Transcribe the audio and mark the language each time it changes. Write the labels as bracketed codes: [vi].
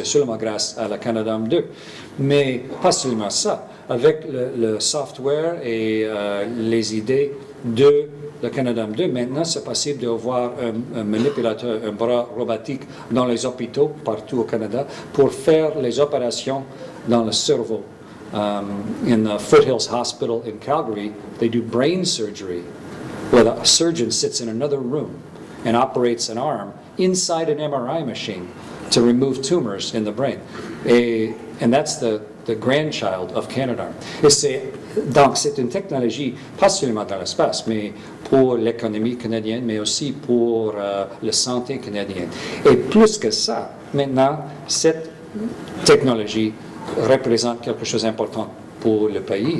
[fr] C'est seulement grâce à la Canadarm2. Mais pas seulement ça. Avec le software et les idées de le Canadarm2, maintenant, c'est possible d'avoir un manipulateur, un bras robotique dans les hôpitaux partout au Canada pour faire les opérations dans le cerveau. [en] In the Foothills Hospital in Calgary, they do brain surgery, where the surgeon sits in another room and operates an arm inside an MRI machine to remove tumors in the brain. And that's the grandchild of Canadarm. [fr] Donc, c'est une technologie, pas seulement dans l'espace, mais pour l'économie canadienne, mais aussi pour la santé canadienne. Et plus que ça, maintenant, cette technologie représente quelque chose d'important pour le pays.